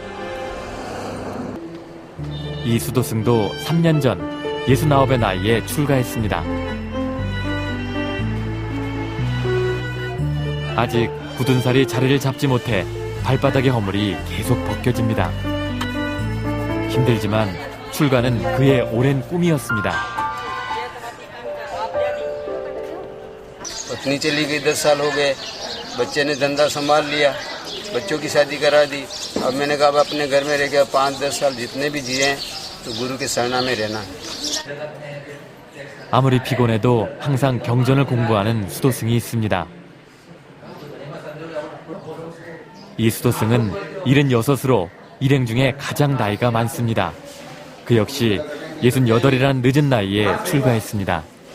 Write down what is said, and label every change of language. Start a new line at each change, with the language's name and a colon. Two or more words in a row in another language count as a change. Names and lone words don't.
Korean: 이 수도승도 3년 전 69의 나이에 출가했습니다. 아직 굳은 살이 자리를 잡지 못해 발바닥의 허물이 계속 벗겨집니다. 힘들지만 출가는 그의 오랜 꿈이었습니다.
Hindi: पत्नी चली गई 10 साल हो गए, बच्चे ने धंधा संभाल लिया, बच्चों की शादी करा दी। अब मैंने कहा अब अपने घर में रह गया 5-10 साल जितने भी जिए हैं तो गुरु के शरणा में रहना है।
Korean: 아무리 피곤해도 항상 경전을 공부하는 수도승이 있습니다. 이 수도승은 76으로 일행 중에 가장 나이가 많습니다. 그 역시 68이라는 늦은 나이에 출가했습니다.